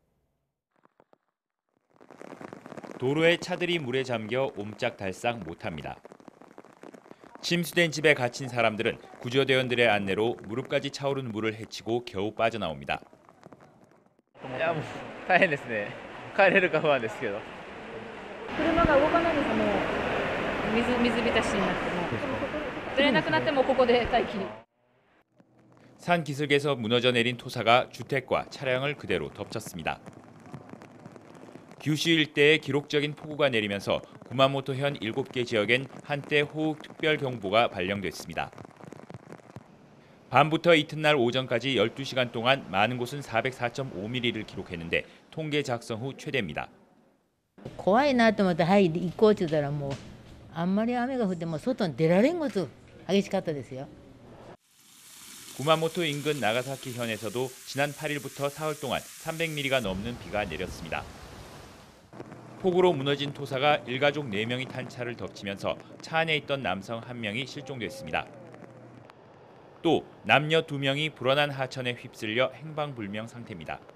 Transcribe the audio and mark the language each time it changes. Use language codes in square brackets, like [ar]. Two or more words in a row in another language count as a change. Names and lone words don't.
[ko] 도로에 차들이 물에 잠겨 옴짝달싹 못합니다. 침수된 집에 갇힌 사람들은 구조대원들의 안내로 무릎까지 차오른 물을 헤치고 겨우 빠져나옵니다. [ja] 大変ですね。帰れるか不安ですけど。車が動かないんですよ。もう水浸しになっても出れなくなってもここで待機。 [ko] 산 기슭에서 무너져 내린 토사가 주택과 차량을 그대로 덮쳤습니다. 규슈 일대에 기록적인 폭우가 내리면서 구마모토현 7개 지역엔 한때 호우 특별경보가 발령됐습니다. 밤부터 이튿날 오전까지 12시간 동안 많은 곳은 404.5mm를 기록했는데 통계 작성 후 최대입니다. [ja] 怖いなと思ってはい行こうって言ったらもうあんまり雨が降っても外に出られんこと激しかったですよ. [ko] 구마모토 인근 나가사키현에서도 지난 8일부터 사흘 동안 300mm가 넘는 비가 내렸습니다. 폭우로 무너진 토사가 일가족 4명이 탄 차를 덮치면서 차 안에 있던 남성 1명이 실종됐습니다. 또 남녀 2명이 불어난 하천에 휩쓸려 행방불명 상태입니다.